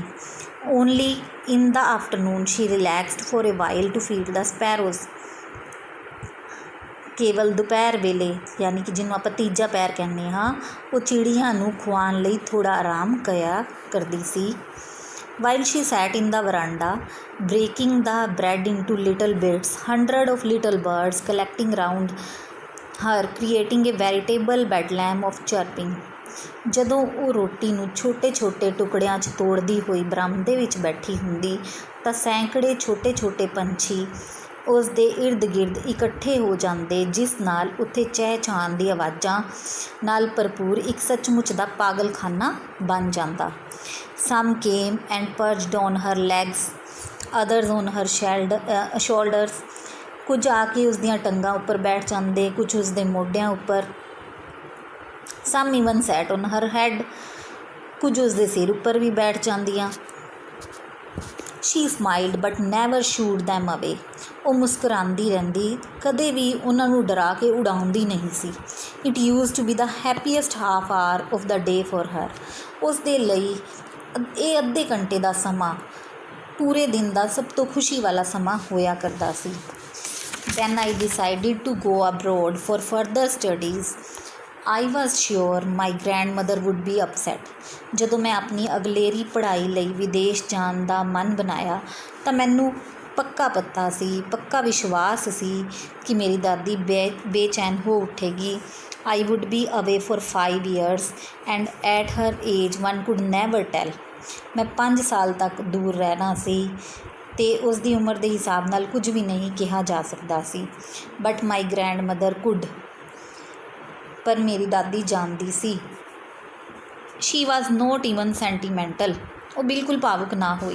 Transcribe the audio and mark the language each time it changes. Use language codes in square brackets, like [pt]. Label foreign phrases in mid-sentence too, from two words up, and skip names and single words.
[en] Only in the afternoon she relaxed for a while to feed the sparrows. [pa] ਕੇਵਲ ਦੁਪਹਿਰ ਵੇਲੇ, ਯਾਨੀ ਕਿ ਜਿਹਨੂੰ ਆਪਾਂ ਤੀਜਾ ਪਹਿਰ ਕਹਿੰਦੇ ਹਾਂ, ਉਹ ਚਿੜੀਆਂ ਨੂੰ ਖੁਆਉਣ ਲਈ ਥੋੜ੍ਹਾ ਆਰਾਮ ਕਰਿਆ ਕਰਦੀ ਸੀ। [en] While she sat in the verandah breaking the bread into little bits, hundreds of little birds collecting round her creating a veritable bedlam of chirping। [pa] ਜਦੋਂ ਉਹ ਰੋਟੀ ਨੂੰ ਛੋਟੇ ਛੋਟੇ ਟੁਕੜਿਆਂ 'ਚ ਤੋੜਦੀ ਹੋਈ ਬਰਾਮਦੇ ਵਿੱਚ ਬੈਠੀ ਹੁੰਦੀ ਤਾਂ ਸੈਂਕੜੇ ਛੋਟੇ ਛੋਟੇ ਪੰਛੀ ਉਸ ਦੇ ਇਰਦ ਗਿਰਦ ਇਕੱਠੇ ਹੋ ਜਾਂਦੇ, ਜਿਸ ਨਾਲ ਉੱਥੇ ਚਹਿਚਹਾਣ ਦੀ ਆਵਾਜ਼ਾਂ ਨਾਲ ਭਰਪੂਰ ਇੱਕ ਸੱਚਮੁੱਚ ਦਾ ਪਾਗਲਖਾਨਾ ਬਣ ਜਾਂਦਾ। [en] Some came and perched on her legs, others on her shoulders। [pa] ਕੁਝ ਆ ਕੇ ਉਸ ਦੀਆਂ ਟੰਗਾਂ ਉੱਪਰ ਬੈਠ ਜਾਂਦੇ, ਕੁਝ ਉਸ ਦੇ ਮੋਢਿਆਂ ਉੱਪਰ। [en] Some even sat on her head। [pa] ਕੁਝ ਉਸ ਦੇ ਸਿਰ ਉੱਪਰ ਵੀ ਬੈਠ ਜਾਂਦੀਆਂ। [en] She smiled but never shooed them away। [pa] ਉਹ ਮੁਸਕਰਾਉਂਦੀ ਰਹਿੰਦੀ, ਕਦੇ ਵੀ ਉਹਨਾਂ ਨੂੰ ਡਰਾ ਕੇ ਉਡਾਉਂਦੀ ਨਹੀਂ ਸੀ। [en] It used to be the happiest half hour of the day for her। [pa] ਉਸ ਦੇ ਲਈ ਇਹ ਅੱਧੇ ਘੰਟੇ ਦਾ ਸਮਾਂ ਪੂਰੇ ਦਿਨ ਦਾ ਸਭ ਤੋਂ ਖੁਸ਼ੀ ਵਾਲਾ ਸਮਾਂ ਹੋਇਆ ਕਰਦਾ ਸੀ। [en] When I decided to go abroad for further studies, I was sure my grandmother would be upset। [pa] ਜਦੋਂ ਮੈਂ ਆਪਣੀ ਅਗਲੇਰੀ ਪੜ੍ਹਾਈ ਲਈ ਵਿਦੇਸ਼ ਜਾਣ ਦਾ ਮਨ ਬਣਾਇਆ ਤਾਂ ਮੈਨੂੰ ਪੱਕਾ ਵਿਸ਼ਵਾਸ ਸੀ ਕਿ ਮੇਰੀ ਦਾਦੀ ਬੇਚੈਨ ਹੋ ਉੱਠੇਗੀ। [en] I would be away for 5 years and at her age one could never tell। [pa] ਮੈਂ 5 ਸਾਲ ਤੱਕ ਦੂਰ ਰਹਿਣਾ ਸੀ ਅਤੇ ਉਸ ਦੀ ਉਮਰ ਦੇ ਹਿਸਾਬ ਨਾਲ ਕੁਝ ਵੀ ਨਹੀਂ ਕਿਹਾ ਜਾ ਸਕਦਾ ਸੀ। [en] But my grand mother could. [pa] ਪਰ ਮੇਰੀ ਦਾਦੀ ਜਾਣਦੀ ਸੀ। [en] She was not even sentimental. [pa] ਉਹ ਬਿਲਕੁਲ ਭਾਵੁਕ ਨਾ ਹੋਈ।